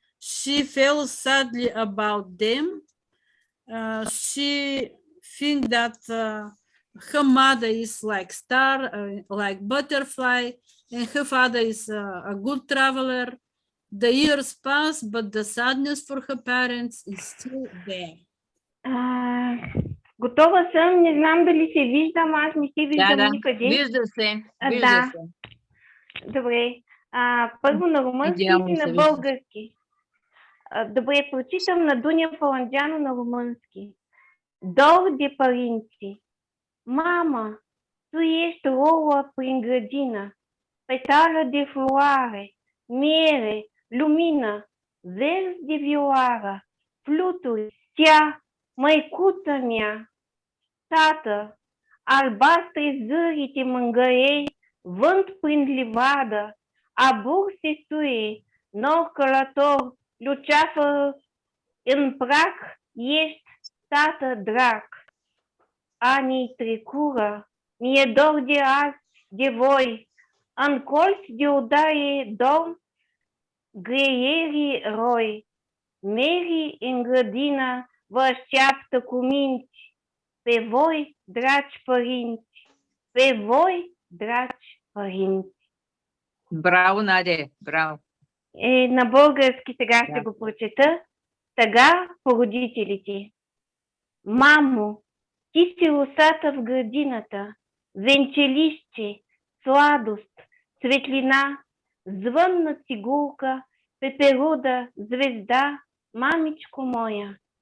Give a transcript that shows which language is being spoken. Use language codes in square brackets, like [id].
[en] She felt sadly about them. She think that her mother is like star, like butterfly, and her father is a good traveler. The years pass, but the sadness for her parents is still there. [bg] Готова съм, не знам дали се виждам, аз не се виждам никъде. Вижда се. Да. Добре. Първо на румънски и на български. Добре, прочитам на Дуня Паланджано на румънски. [ro] Dor de părinți. Mama, tu ești rouă prin grădină, petală de floare, miere, lumină, verzi de vioară, fluturi, stea, măicuță mea. Tată, albastre zârii te mângărei, vânt prin livadă, abur se suie, nor călător, luceafă în prag, ești tată drag. Anii trecură, mi-e dor de azi, de voi, în colți de odaie dorm greierii roi. Merii în grădină vă așteaptă cu minți, pe voi, dragi părinți, pe voi, dragi părinți. [bg] Браво, Надя, браво. На български сега ще го прочета. Тъга по родителите. Мамо, ти си росата в градината, венчелище, сладост, светлина, звънна цигулка, пеперуда, звезда, мамичко моя.